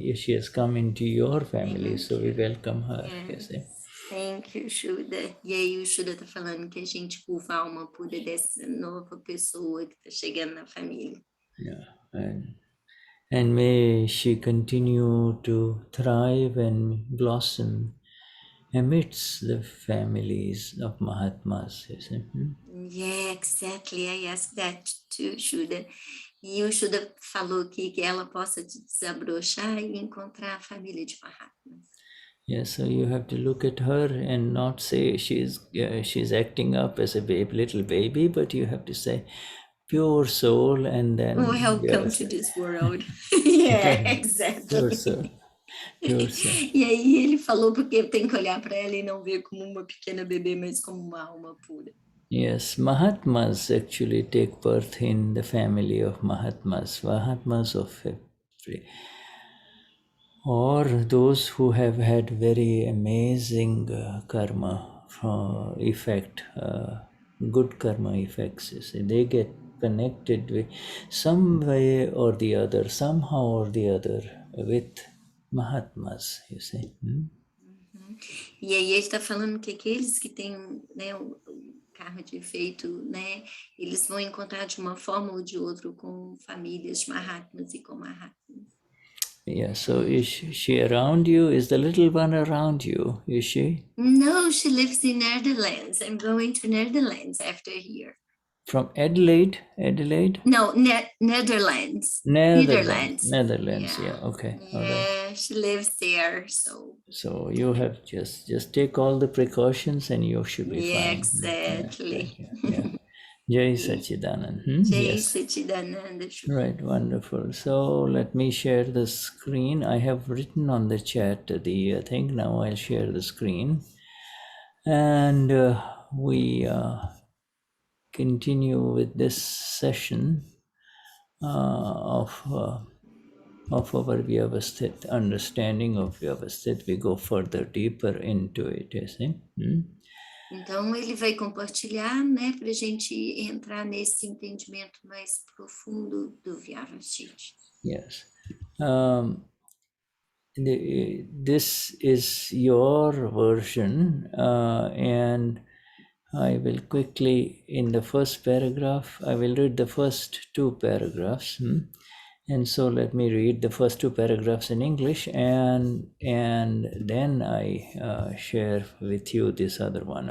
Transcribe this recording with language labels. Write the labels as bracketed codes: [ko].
[en] She has come into your family, so we welcome her. Yes. Thank you, Shuddha. [pt] E aí o Shuddha está falando que a gente curva a alma pura dessa nova pessoa que está chegando na família. [en] Yeah, and may she continue to thrive and blossom amidst the families of Mahatmas. Yeah, exactly. I asked that too, Shuddha. [pt] E o Shuddha falou aqui que ela possa desabrochar e encontrar a família de Mahatmas. [en] Yes, so you have to look at her and not say she's acting up as a little baby, but you have to say pure soul and then welcome to this world. Yeah, exactly. Pure soul. Pure soul. [pt] E aí ele falou porque tem que olhar para ela e não ver como uma pequena bebê, mas como uma alma pura. [en] Yes, Mahatmas actually take birth in the family of Mahatmas of or those who have had very amazing karma effect, good karma effects. You see, they get connected with some way or the other, somehow or the other, with Mahatmas, you see. [pt] E aí ele está falando que aqueles que têm, né, o karma de efeito, né, eles vão encontrar de uma forma ou de outra com famílias de Mahatmas e com Mahatmas. [en] Yeah, so is she around you? Is the little one around you? Is she? No, she lives in Netherlands. I'm going to Netherlands after here. From Adelaide? No, Netherlands. Netherlands, yeah, okay. Yeah, right. She lives there, so. So you have just take all the precautions and you should be fine. Exactly. Yeah. Jai Sachidanand. Jai Sachidanand. Right, wonderful. So let me share the screen. I have written on the chat the thing. Now I'll share the screen. And we continue with this session of our Vyavasthit, understanding of Vyavasthit. We go further, deeper into it, you see. [pt] Então, ele vai compartilhar, né, para a gente entrar nesse entendimento mais profundo do Vyavasthit. [en] Yes. This is your version, and I will quickly, in the first paragraph, I will read the first two paragraphs. And so let me read the first two paragraphs in English, and then I share with you this other one.